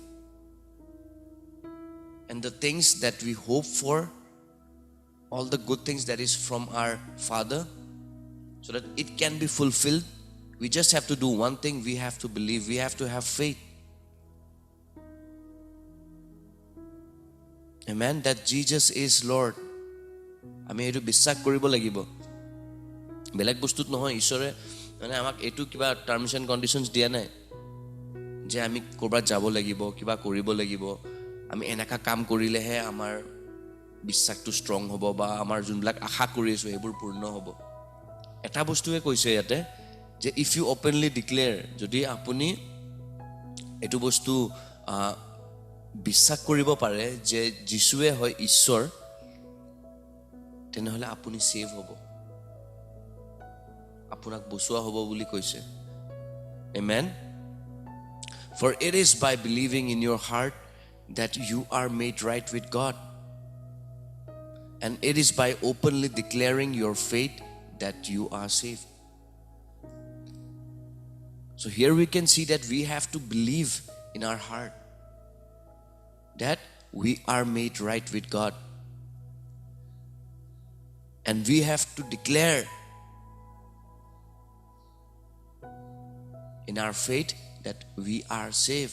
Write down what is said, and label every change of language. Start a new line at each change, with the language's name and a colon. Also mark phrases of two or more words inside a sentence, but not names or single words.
English: And the things that we hope for, all the good things that is from our Father, so that it can be fulfilled, we just have to do one thing. We have to believe. We have to have faith. Amen. That Jesus is Lord.
Assamese: আমি এটো বিশ্বাস কৰিব লাগিব. বেলেগ বস্তুত নহয়. ঈশ্বৰে মানে আমাক এটো কিবা
English: terms and conditions
Assamese: দিয়া নাই যে আমি কৰবাত যাব লাগিব, কিবা কৰিব লাগিব, আমি এনেকা কাম কৰিলেহে আমাৰ বিশ্বাসটো ষ্ট্ৰং হ'ব বা আমাৰ যোনবিলাক আশা কৰি আছো সেইবোৰ পূৰ্ণ হ'ব. এটা বস্তুৱে কৈছে ইয়াতে যে
English: if you openly declare,
Assamese: যদি আপুনি এটো বস্তু বিশ্বাস কৰিব পাৰে যে যিশুৱে হয় ঈশ্বৰ, তেনেহলে আপুনি সেভ হ'ব, আপোনাক বচোৱা হ'ব বুলি কৈছে.
English: Amen. For it is by believing in your heart that you are made right with God, and it is by openly declaring your faith that you are saved. So here we can see that we have to believe in our heart that we are made right with God, and we have to declare in our faith that we are saved.